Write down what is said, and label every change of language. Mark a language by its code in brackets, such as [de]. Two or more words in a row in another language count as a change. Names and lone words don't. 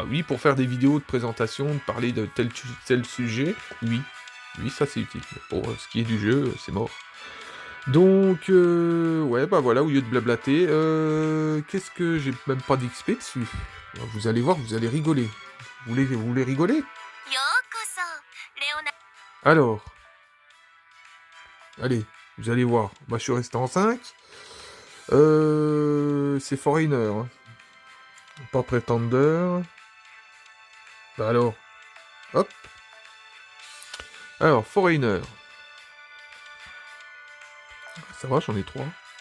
[fr] Oui, pour faire des vidéos de présentation, de parler de tel sujet, oui. Oui, ça c'est utile. Mais pour ce qui est du jeu, c'est mort. Donc, ouais, bah voilà, au lieu de blablater, qu'est-ce que j'ai même pas d'XP dessus? Vous allez voir, vous allez rigoler. Vous voulez rigoler? [ja] ようこそレオナ [fr] Alors, allez, vous allez voir. Bah, je suis resté en 5. C'est Foreigner. Hein. Pas Pretender. Bah alors, hop. Alors, Foreigner. Ça va, j'en ai 3.